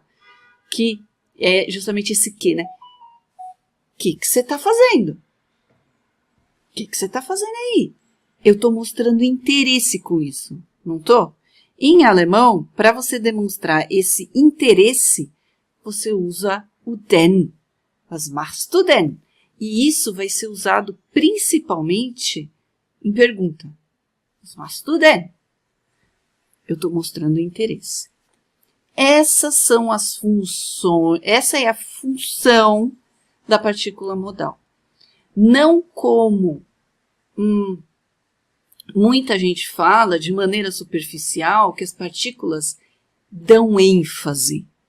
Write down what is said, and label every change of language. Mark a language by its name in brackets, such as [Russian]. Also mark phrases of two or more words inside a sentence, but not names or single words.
[Portuguese] Que é justamente esse que, né? O que você está fazendo? O que você está fazendo aí? Eu estou mostrando interesse com isso. Não estou? Em alemão, para você demonstrar esse interesse, você usa o denn. [German] Was machst du denn? [Portuguese] E isso vai ser usado principalmente em pergunta. [German] Was machst du denn? [Portuguese] Eu estou mostrando interesse. Essas são as funções, essa é a função da partícula modal. Não como muita gente fala de maneira superficial que as partículas dão ênfase.